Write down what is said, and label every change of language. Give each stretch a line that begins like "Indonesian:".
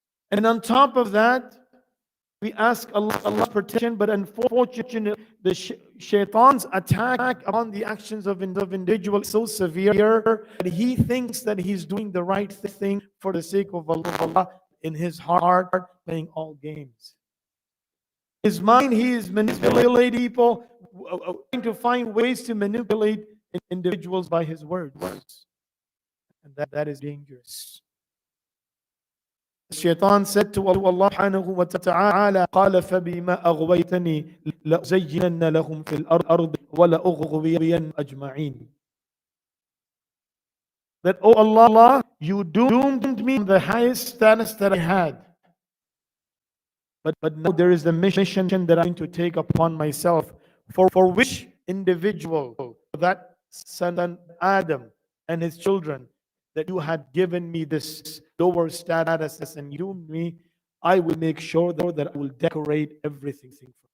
English: And on top of that, we ask Allah protection, but unfortunately, the shaitan's attack upon the actions of individuals is so severe that he thinks that he's doing the right thing for the sake of Allah. In his heart, playing all games. His mind, he is manipulating people, trying to find ways to manipulate individuals by his words. And that is dangerous. Shaitan said to Allah subhanahu wa ta'ala,
Arabic: قَالَ فَبِمَا أَغْوَيْتَنِي لَأُزَيِّنَنَّ لَهُمْ فِي الْأَرْضِ وَلَأُغْوِيَنَّ أَجْمَعِينَ.
English: That, oh Allah, you doomed me to the highest status that I had. But now there is a mission that I'm going to take upon myself, for which individual, that son Adam and his children, that you had given me this lower status and you doomed me, I will make sure that I will decorate everything.